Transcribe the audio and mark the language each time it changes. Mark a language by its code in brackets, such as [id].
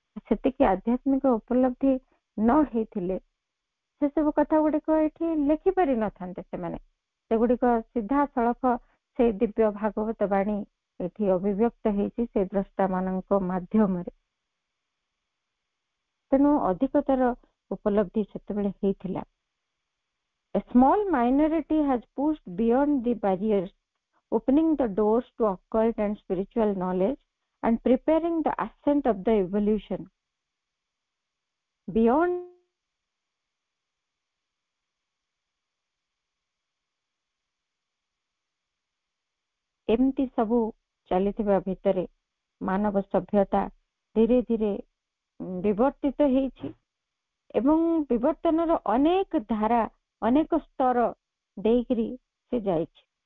[or] ସେତିକି ଆଧ୍ୟାତ୍ମିକ ଉପଲବ୍ଧି ନ ହେଇଥିଲେ ସେ ସବୁ କଥା ଗୁଡିକ ଏଠି ଲେଖି ପାରିନଥାନ୍ତେ ସେମାନେ। ସେଗୁଡିକ ସିଧାସଳଖ ସେଇ ଦିବ୍ୟ ଭାଗବତ ବାଣୀ ଏଠି ଅଭିବ୍ୟକ୍ତ ହେଇଛି ସେ ଦ୍ରଷ୍ଟା ମାନଙ୍କ ମାଧ୍ୟମରେ। ତେଣୁ ଅଧିକତର ଉପଲବ୍ଧି ସେତେବେଳେ ହେଇଥିଲା। [en] A small minority has pushed beyond the barriers, opening the doors to occult and spiritual knowledge and preparing the ascent of the evolution. Beyond [or] ଏମିତି ସବୁ ଚାଲିଥିବା ଭିତରେ ମାନବ ସଭ୍ୟତା ଧୀରେ ଧୀରେ ବିବର୍ତ୍ତିତ ହେଇଛି ଏବଂ ବିବର୍ତ୍ତନର ଅନେକ ଧାରା, ଅନେକ ସ୍ତର ଦେଇକିରି ସେ ଯାଇଛି।